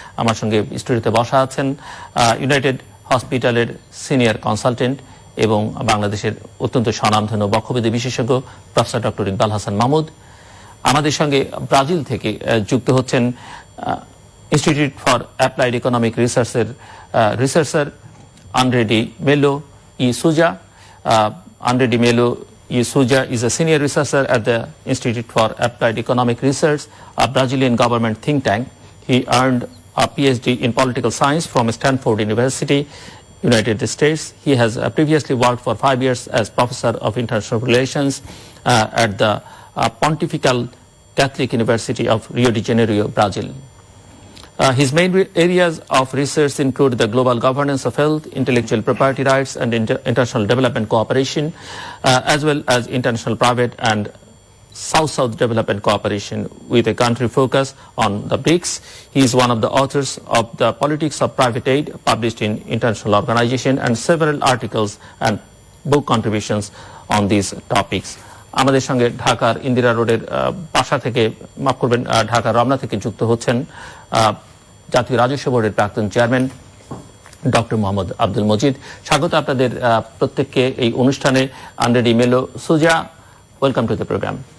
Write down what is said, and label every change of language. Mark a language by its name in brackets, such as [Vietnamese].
[Bangla] আমার সঙ্গে স্টুডিওতে বসা আছেন ইউনাইটেড হসপিটালের সিনিয়র কনসালটেন্ট এবং বাংলাদেশের অত্যন্ত স্বনামধন্য বক্ষব্যাধি বিশেষজ্ঞ প্রফেসর ডক্টর ইকবাল হাসান মাহমুদ। আমাদের সঙ্গে ব্রাজিল থেকে যুক্ত হচ্ছেন ইনস্টিটিউট ফর অ্যাপ্লাইড ইকোনমিক রিসার্চের researcher Andredi Mello y Souza. [English] Andredi Mello y Souza is a senior researcher at the Institute for Applied Economic Research, a Brazilian government think tank. He earned a PhD in political science from Stanford University, United States. He has previously worked for 5 years as professor of international relations at the Pontifical Catholic University of Rio de Janeiro, Brazil. His main areas of research include the global governance of health, intellectual property rights, and international development cooperation, as well as international private and South-South development cooperation, with a country focus on the BRICS. He is one of the authors of The Politics of Private Aid, published in International Organization, and several articles and book contributions on these topics. [Bangla] আমাদের সঙ্গে ঢাকার ইন্দিরা রোডের বাসা থেকে, মাফ করবেন, ঢাকার রমনা থেকে যুক্ত হচ্ছেন জাতীয় রাজস্ব বোর্ডের প্রাক্তন চেয়ারম্যান ডক্টর মোহাম্মদ আব্দুল মজিদ। স্বাগত আপনাদের প্রত্যেককে এই অনুষ্ঠানে। আন্দ্রেডি মেলো, সুজা, [English] Welcome to the programme.